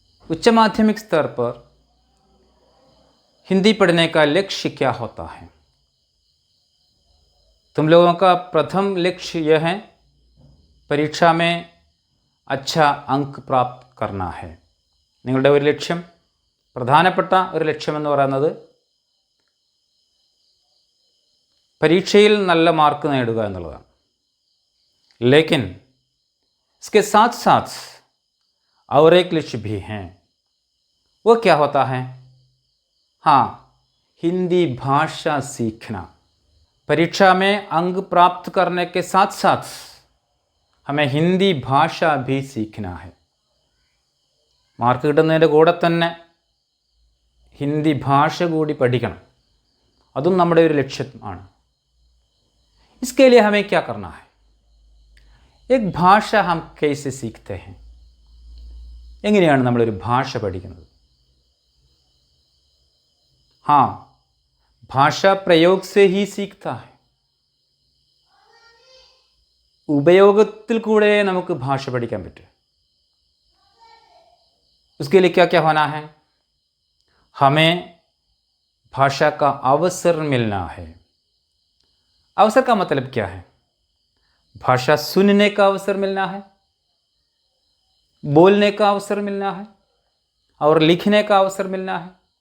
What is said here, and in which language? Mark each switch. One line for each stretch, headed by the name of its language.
Hindi: उच्च माध्यमिक स्तर पर हिंदी पढ़ने का लक्ष्य क्या होता है? तुम लोगों का प्रथम लक्ष्य यह है परीक्षा में अच्छा अंक प्राप्त करना है.
Malayalam: നിങ്ങളുടെ ഒരു ലക്ഷ്യം, പ്രധാനപ്പെട്ട ഒരു ലക്ഷ്യമെന്ന് പറയുന്നത് പരീക്ഷയിൽ നല്ല മാർക്ക് നേടുക എന്നുള്ളതാണ്.
Hindi: लेकिन इसके साथ साथ और एक लक्ष्य भी हैं. वो क्या होता है? हाँ, हिंदी भाषा सीखना. परीक्षा में अंक प्राप्त करने के साथ साथ हमें हिंदी भाषा भी सीखना है.
Malayalam: മാർക്ക് കിട്ടുന്നതിൻ്റെ കൂടെ തന്നെ ഹിന്ദി ഭാഷ കൂടി പഠിക്കണം, അതും നമ്മുടെ ഒരു ലക്ഷ്യമാണ്.
Hindi: इसके लिए हमें क्या करना है? एक भाषा हम कैसे सीखते हैं?
Malayalam: എങ്ങനെയാണ് നമ്മളൊരു ഭാഷ പഠിക്കുന്നത്?
Hindi: हाँ, भाषा प्रयोग से ही सीखता है.
Malayalam: ഉപയോഗത്തിൽ കൂടെ നമുക്ക് ഭാഷ പഠിക്കാൻ പറ്റും.
Hindi: उसके लिए क्या क्या होना है? हमें भाषा का अवसर मिलना है. अवसर का मतलब क्या है? भाषा सुनने का अवसर मिलना है, बोलने का अवसर मिलना है और लिखने का अवसर मिलना है.